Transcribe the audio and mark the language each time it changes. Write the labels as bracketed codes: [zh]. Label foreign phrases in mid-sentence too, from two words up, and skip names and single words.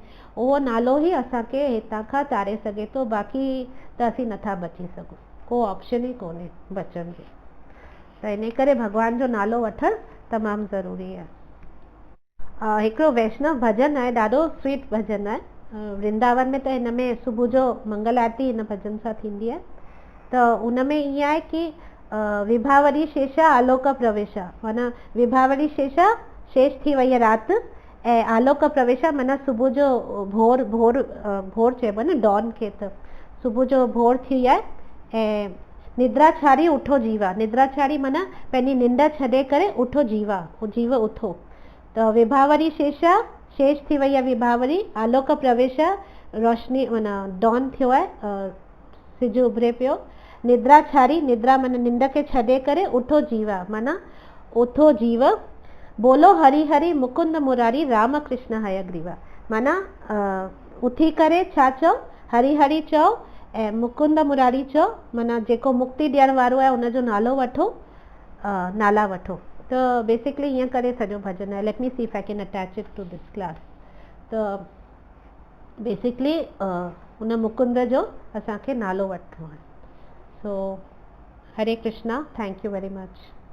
[sd] उहो नालो ई असांखे हितां खां तारे सघे थो, बाक़ी त असीं नथा बची सघूं, को ऑप्शन ई कोन्हे बचण जो। त इन करे भॻवान जो नालो वठणु तमामु ज़रूरी आहे। हिकिड़ो वैष्णव भॼन आहे, ॾाढो स्वीट भॼन आहे, वृंदावन में त हिन में सुबुह जो मंगल आरती हिन भॼन सां थींदी आहे। त उन में ईअं आहे कि [bn] বিভাবরী শেষা আলোক প্রবেশা, [sd] माना [bn] বিভাবরী শেষা [sd] शेष थी वई आहे राति, ऐं [bn] আলোক প্রবেশা [sd] माना सुबुह जो भोर चइबो आहे न, डॉन खे, त सुबुह जो भोर थी आहे। ऐं [bn] নিদ্রা ছাড়ি উঠো জীবা, নিদ্রা ছাড়ি [sd] माना पंहिंजी निंड छॾे करे [bn] উঠো জীবা, [sd] जीव उथो। त [bn] বিভাবরী শেষা [sd] शेष थी वई आहे विभावरी, [bn] আলোক প্রবেশা [sd] रोशनी माना डॉन थियो आहे, सिज उभरे पियो। [bn] নিদ্রা ছাড়ি, [sd] निद्रा माना निंड खे छॾे करे [bn] উঠো জীবা [sd] माना उथो जीव, [bn] বোলো হরি হরি মুকুন্দ মুরারি রাম কৃষ্ণ হয়গ্রীবা, [sd] माना उथी करे छा चओ, हरि हरि चओ ऐं मुकुंद मुरारी चओ, माना जेको मुक्ति ॾियण वारो आहे उनजो नालो वठो, नाला वठो। त बेसिकली ईअं करे सॼो भॼन आहे। [en] Let me see if I can attach it to this class. [sd] त बेसिकली उन मुकुंद जो असांखे नालो वठिणो आहे। सो हरे कृष्णा, [en] Thank you very much.